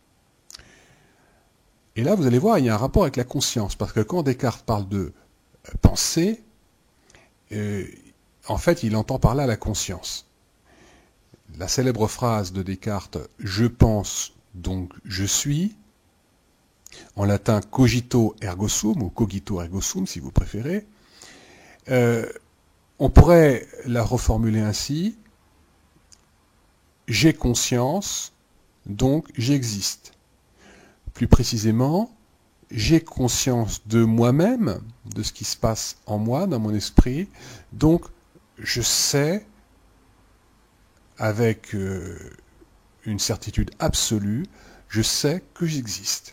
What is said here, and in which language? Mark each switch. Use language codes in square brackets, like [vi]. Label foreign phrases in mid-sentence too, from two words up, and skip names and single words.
[fr] Et là, vous allez voir, il y a un rapport avec la conscience, parce que quand Descartes parle de pensée, en fait, il entend par là la conscience. La célèbre phrase de Descartes, « Je pense, donc je suis », en latin [la] cogito ergo sum, [fr] ou [la] cogito ergo sum, [fr] si vous préférez, on pourrait la reformuler ainsi, « J'ai conscience, donc j'existe ». Plus précisément, j'ai conscience de moi-même, de ce qui se passe en moi, dans mon esprit, donc je sais, avec une certitude absolue, je sais que j'existe.